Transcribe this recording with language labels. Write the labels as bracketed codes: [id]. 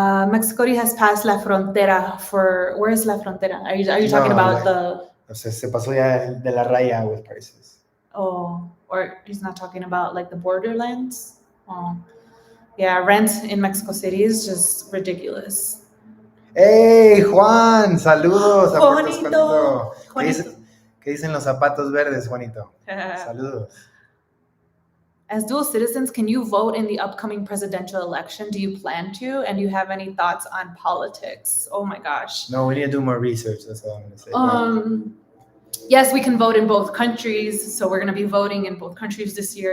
[en] Mexico City has passed [es] la frontera [en] where is [es] la frontera? [en] Are you talking about [es] se pasó ya de la raya [en] with prices. Oh, or he's not talking about like the borderlands? Oh. Yeah, rent in Mexico City is just ridiculous. [es] Hey, Juan, saludos. Juanito. ¿Qué dicen los zapatos verdes, Juanito? Saludos. [en] As dual citizens, can you vote in the upcoming presidential election? Do you plan to? And do you have any thoughts on politics? Oh my gosh. No, we need to do more research. That's all I'm going to say. Yes, we can vote in both countries. So we're going to be voting in both countries this year.